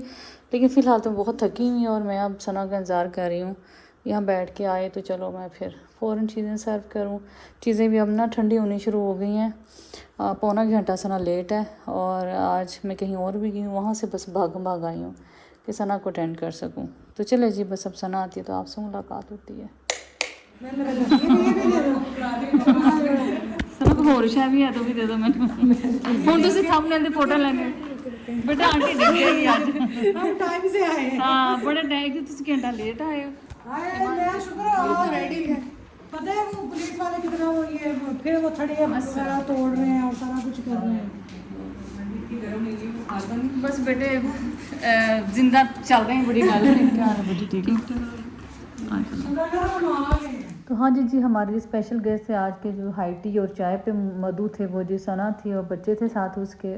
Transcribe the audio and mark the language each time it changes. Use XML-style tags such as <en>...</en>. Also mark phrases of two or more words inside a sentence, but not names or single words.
<ur>لیکن فی الحال تو بہت تھکی ہوئی ہوں اور میں اب ثنا کا انتظار کر رہی ہوں یہاں بیٹھ کے آئے تو چلو میں پھر فوراً چیزیں سرو کروں. چیزیں بھی اب نا ٹھنڈی ہونی شروع ہو گئی ہیں. پونا گھنٹہ ثنا لیٹ ہے، اور آج میں کہیں اور بھی گئی ہوں، وہاں سے بس بھاگ آئی ہوں کہ ثنا کو اٹینڈ کر سکوں. تو چلے جی بس اب ثنا آتی ہے تو آپ سے ملاقات ہوتی ہے.</ur> <pa>ਹੋਰ ਸ਼ਾ ਵੀ ਹੈ ਤਾਂ ਵੀ ਦੇ ਦੋ ਮੈਨੂੰ. ਹੁਣ ਤੁਸੀਂ ਥੰਬਨੇਲ ਦੀ ਫੋਟੋ ਲੈਣੀ ਬੇਟਾ ਆਂਟੀ ਡਿੱਗ ਗਈ ਅੱਜ.</pa> <ur>ہم ٹائم سے آئے ہیں.</ur> <pa>ਹਾਂ ਬੜਾ ਟਾਈਮ ਕਿ ਤੁਸੀਂ ਘੰਟਾ ਲੇਟ ਆਏ ਹੋ.</pa> <ur>میں شکر ہے ریڈی ہے. پتہ ہے وہ پولیس والے کتنا وہ یہ پھر وہ تھڑے وغیرہ توڑ رہے ہیں اور سارا کچھ کر رہے ہیں. بس بیٹے زندہ چل رہے ہیں، بڑی گل ہے. تو ہاں جی ہمارے اسپیشل گیسٹ تھے آج کے، جو</ur> <en>high tea</en> <ur>اور چائے پہ مدعو تھے، وہ جی ثنا تھی اور بچے تھے ساتھ اس کے.</ur>